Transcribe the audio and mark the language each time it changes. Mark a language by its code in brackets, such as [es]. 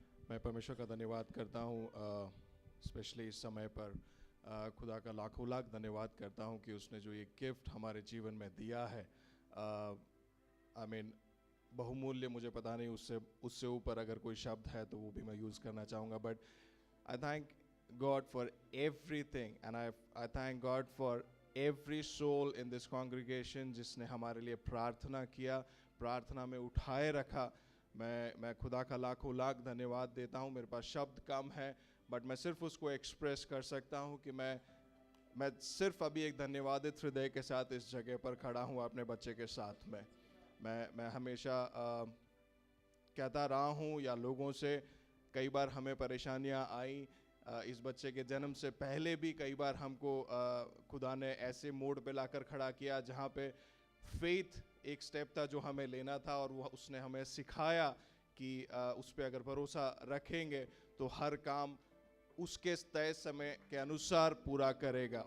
[hi] मैं परमेश्वर का धन्यवाद करता हूँ स्पेशली इस समय पर खुदा का लाखों लाख धन्यवाद करता हूँ कि उसने जो ये गिफ्ट हमारे जीवन में दिया है, आई मीन बहुमूल्य, मुझे पता नहीं उससे ऊपर अगर कोई शब्द है तो वो भी मैं यूज़ करना चाहूँगा. [en] But I thank God for everything, and I thank God for every soul in this congregation जिसने हमारे लिए प्रार्थना किया, प्रार्थना में उठाए रखा. [hi] मैं खुदा का लाखों लाख धन्यवाद देता हूँ. मेरे पास शब्द कम है, बट मैं सिर्फ उसको एक्सप्रेस कर सकता हूँ कि मैं सिर्फ अभी एक धन्यवादित हृदय के साथ इस जगह पर खड़ा हूँ अपने बच्चे के साथ में. मैं हमेशा कहता रहा हूँ या लोगों से, कई बार हमें परेशानियाँ आई, इस बच्चे के जन्म से पहले भी कई बार हमको खुदा ने ऐसे मोड़ पे लाकर खड़ा किया जहाँ पे फेथ एक स्टेप था जो हमें लेना था, और वो उसने हमें सिखाया कि उस पे अगर भरोसा रखेंगे तो हर काम उसके तय समय के अनुसार पूरा करेगा.